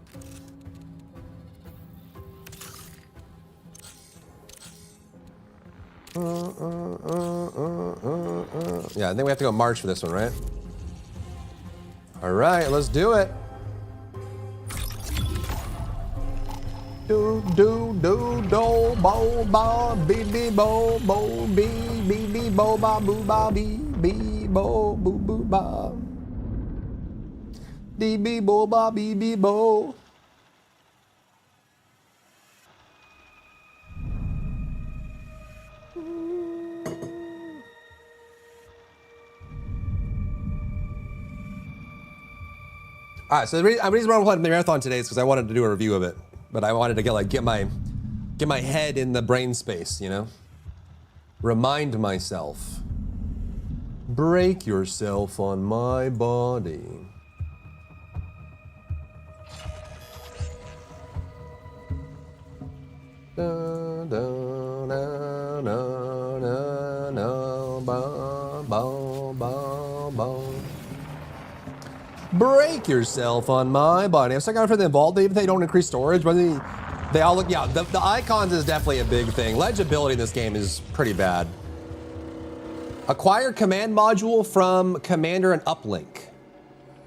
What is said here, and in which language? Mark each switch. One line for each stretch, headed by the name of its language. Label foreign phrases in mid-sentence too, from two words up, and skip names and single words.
English: Yeah, I think we have to go March for this one, right? All right, let's do it. Do do do do bo ba bee bee bo bo bee bee bee bo ba boo ba bee bee bo boo boo ba dee bee bo ba bee bee bo. All right, so the reason why I'm playing the marathon today is because I wanted to do a review of it, but I wanted to get my head in the brain space, you know? Remind myself. Break yourself on my body. Da, da, na, na, na, na, ba, ba, ba, ba. Break yourself on my body. I'm stuck out for the Vault. Even if they don't increase storage, but they all look, yeah, the icons is definitely a big thing. Legibility in this game is pretty bad. Acquire command module from commander and uplink.